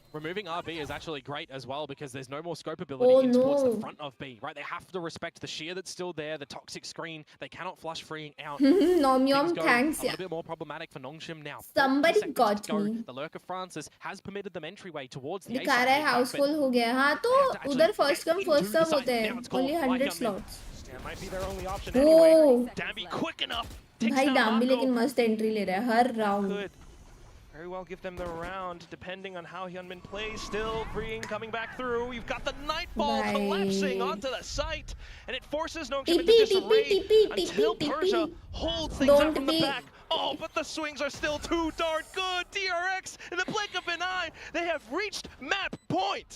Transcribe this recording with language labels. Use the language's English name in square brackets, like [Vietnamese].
[English] Removing RB is actually great as well because there's no more scope ability towards the front of B, right? They have to respect the shear that's still there, the toxic screen. They cannot flush freeing out. Nomyom, thanks. A little bit more problematic for Nongshim now. Somebody got me. The lurk of Francis has permitted them entryway towards the A [Hindi] दिखा रहा है हाउसफुल हो गया. हाँ तो उधर [English] first come first serve [Hindi] होते हैं. [English] Only 100 slots. Yeah, might be their only option anyway. Dambi quick enough. [Hindi] भाई Dambi लेकिन मस्त entry ले रहा है हर round. [English] Could very well give them the round, depending on how Hyunmin plays. Still freeing, coming back through. You've got the Nightfall collapsing onto the site, and it forces Nongshim into disarray until Persia holds things up from the back. Oh, but the swings are still too darn good. DRX, in the blink of an eye, they have reached map point.